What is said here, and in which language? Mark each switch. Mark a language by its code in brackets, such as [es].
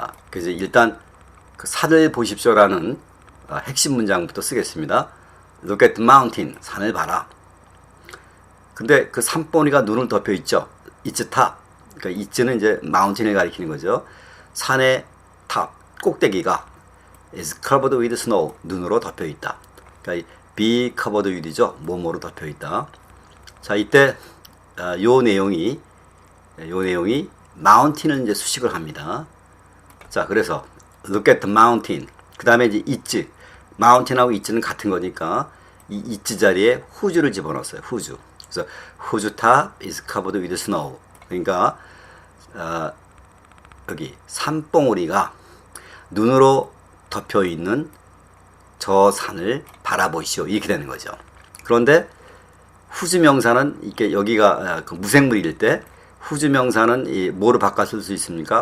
[ko] 그래서 일단 그 산을 보십시오라는 핵심 문장부터 쓰겠습니다. [en] Look at the mountain. [ko] 산을 봐라. 근데 그 산봉우리가 눈을 덮여 있죠. [en] It's top. [ko] 그러니까 it는 이제 mountain을 가리키는 거죠. 산의 [en] top, [ko] 꼭대기가 [en] is covered with snow. [ko] 눈으로 덮여 있다. 그러니까 [en] be covered with [ko] 죠. 뭐뭐로 덮여 있다. 자, 이때 요 내용이 mountain을 이제 수식을 합니다. 자, 그래서 [en] look at the mountain. [ko] 그 다음에 이제 is, mountain하고 is는 같은 거니까 이 is 자리에 whose를 집어넣었어요. [en] whose. [ko] 그래서 [en] whose top is covered with snow. [ko] 그러니까 여기 산봉우리가 눈으로 덮여 있는 저 산을 바라보시오. 이렇게 되는 거죠. 그런데 후주 명사는 이렇게 여기가 그 무생물일 때 후주 명사는 이 뭐로 바꿔 쓸 수 있습니까?